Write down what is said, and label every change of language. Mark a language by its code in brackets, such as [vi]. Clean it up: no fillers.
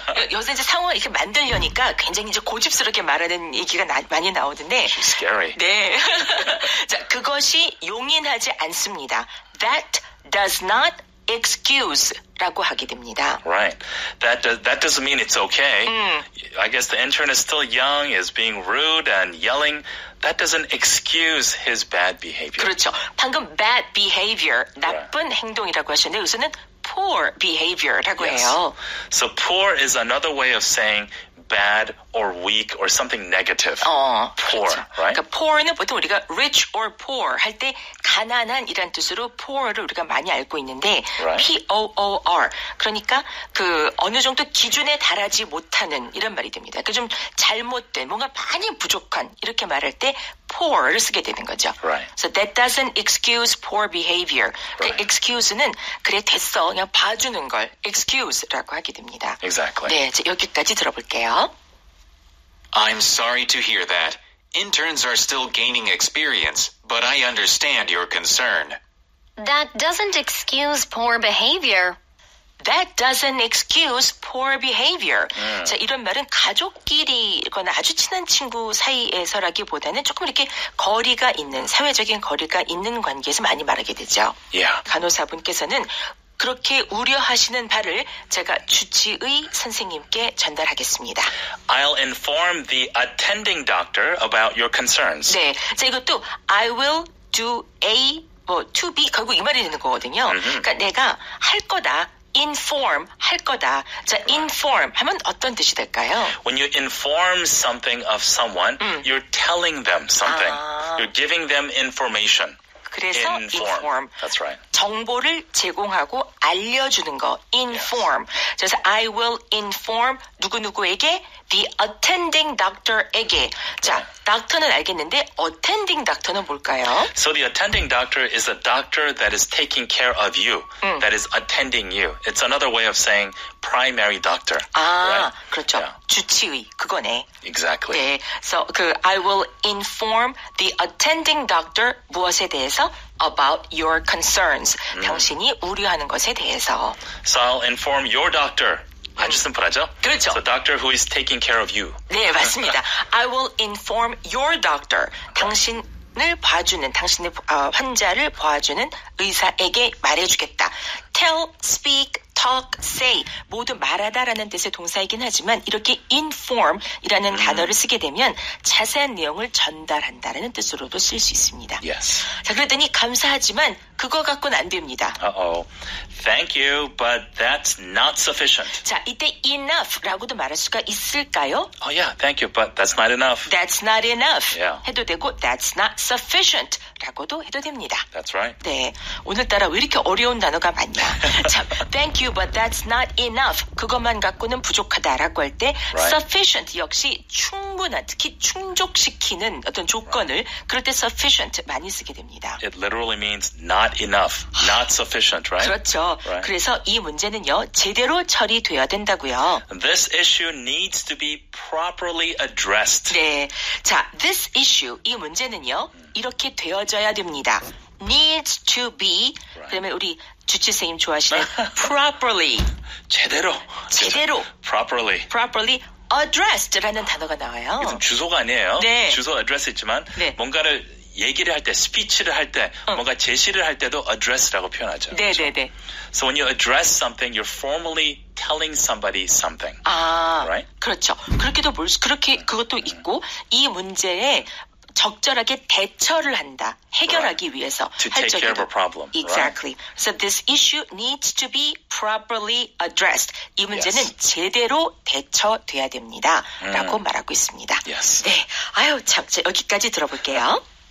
[ko] 여기서 이제 상황을 이렇게 만들려니까 굉장히 이제 고집스럽게 말하는 얘기가 많이 나오는데. [en] She's scary. [ko] 네. 자, 그것이 용인하지 않습니다. [en] That does not excuse라고 [ko] 하게 됩니다. [en] Right. That doesn't mean it's okay. I guess the intern is still young, is being rude and yelling. That doesn't excuse his bad behavior. [ko] 그렇죠. 방금 [en] bad behavior, [ko] 나쁜 행동이라고 하셨는데 여기서는 [en] poor behavior [ko] 라고 해요. [en] So poor is another way of saying bad or weak or something negative. Poor, [ko] 그렇죠. [en] right? [ko] 그러니까 poor는 보통 우리가 [en] rich or poor [ko] 할 때 가난한이란 뜻으로 poor를 우리가 많이 알고 있는데 P-O-O-R 그러니까 그 어느 정도 기준에 달하지 못하는 이런 말이 됩니다. 그 좀 잘못된 뭔가 많이 부족한 이렇게 말할 때 poor를 쓰게 되는 거죠. [en] Right. So that doesn't excuse poor behavior. Right. [ko] 그 excuse는 그래 됐어 그냥 봐주는 걸 excuse라고 하게 됩니다. [en] Exactly. [ko] 네, 자, 여기까지 들어볼게요. [en] I'm sorry to hear that. Interns are still gaining experience, but I understand your concern. That doesn't excuse poor behavior. That doesn't excuse poor behavior. [ko] 자, 이런 말은 가족끼리거나 아주 친한 친구 사이에서라기보다는 조금 이렇게 거리가 있는, 사회적인 거리가 있는 관계에서 많이 말하게 되죠. [en] Yeah. [ko] 간호사분께서는 그렇게 우려하시는 바를 제가 주치의 선생님께 전달하겠습니다. [en] I'll inform the attending doctor about your concerns. [ko] 네, 자 이것도 [en] I will do A, [ko] to be 결국 이 말이 되는 거거든요. 그러니까 내가 할 거다. inform 할 거다. 자, inform 하면 어떤 뜻이 될까요? [en] When you inform something of someone, you're telling them something. You're giving them information. [ko] 그래서 inform. [en] That's right. [ko] 정보를 제공하고 알려주는 거. [en] inform. 그래서 I will inform [ko] 누구누구에게 [en] the attending doctor에게. [ko] 자, doctor는 알겠는데 attending doctor는 뭘까요? [en] So the attending doctor is a doctor that is taking care of you, that is attending you. It's another way of saying primary doctor. [ko] 아, [en] right? [ko] 그렇죠. [en] Yeah. [ko] 주치의 그거네. [en] Exactly. 네, so I will inform the attending doctor [ko] 무엇에 대해서? [en] About your concerns. [ko] 당신이 우려하는 것에 대해서. [en] So I'll inform your doctor. [ko] 아주 심플하죠? 그렇죠. [en] So doctor who is taking care of you. [ko] 네, 맞습니다. [en] I will inform your doctor. [ko] 당신을 봐주는, 당신의 환자를 봐주는 의사에게 말해주겠다. Tell, speak, talk, say 모두 말하다라는 뜻의 동사이긴 하지만 이렇게 inform이라는 단어를 쓰게 되면 자세한 내용을 전달한다라는 뜻으로도 쓸 수 있습니다. [en] Yes. [ko] 자, 그랬더니 감사하지만 그거 갖고는 안 됩니다. [en] Uh-oh. Thank you, but that's not sufficient. 자, 이때 enough라고도 말할 수가 있을까요? Oh yeah, thank you, but that's not enough. That's not enough Yeah. [ko] 해도 되고 [en] that's not sufficient [ko] 라고도 해도 됩니다. [en] That's right. [ko] 네, 오늘따라 왜 이렇게 어려운 단어가 많냐. [en] 참, thank you, but that's not enough. [ko] 그것만 갖고는 부족하다라고 할 때 sufficient 역시 충분한, 특히 충족시키는 어떤 조건을 그럴 때 sufficient 많이 쓰게 됩니다. [en] It literally means not enough, not sufficient, right? [ko] 그렇죠. [en] Right. [ko] 그래서 이 문제는요, 제대로 처리돼야 된다고요. [en] This issue needs to be properly addressed. [ko] 네, 자, this issue, 이 문제는요, 이렇게 되어져야 됩니다. [en] needs to be, [ko] 그다음에 우리 주치선생님 좋아하시는 properly, 제대로. [en] properly addressed [ko] 라는 단어가 나와요. 이건 주소가 아니에요. 네. 주소 address 있지만 네. 뭔가를 얘기를 할 때, 스피치를 할 때, 뭔가 제시를 할 때도 address라고 표현하죠. 네네네. [en] So when you address something, you're formally telling somebody something. Right? [ko] 그렇죠. 그것도 있고, 이 문제에 적절하게 대처를 한다. 해결하기 위해서. [en] To take care of a problem. Exactly. Right? So this issue needs to be properly addressed. [ko] 이 문제는 제대로 대처돼야 됩니다. 라고 말하고 있습니다. [en] Yes. [ko] 네. 참, 여기까지 들어볼게요.